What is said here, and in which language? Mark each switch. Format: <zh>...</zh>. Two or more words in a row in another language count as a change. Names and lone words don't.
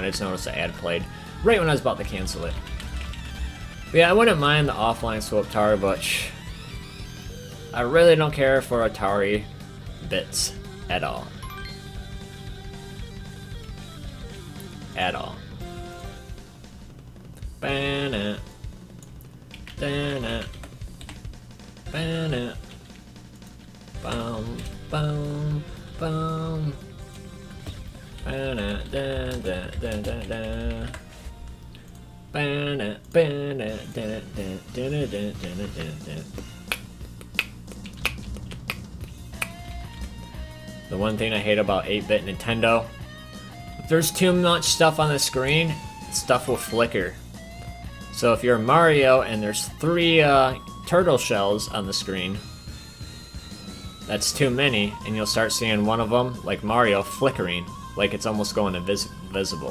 <en>I just noticed the ad played right when I was about to cancel it. But yeah, I wouldn't mind the offline swap Atari, but I really don't care for Atari bits at all. At all. Banna, banna, banna, boom, boom, boom, banna, da da da da da, banna, banna, da da da da da da da. The one thing I hate about 8-bit Nintendo, if there's too much stuff on the screen, stuff will flicker. So if you're Mario and there's 3 turtle shells on the screen, that's too many, and you'll start seeing one of them, like Mario, flickering, like it's almost going invisible.</en>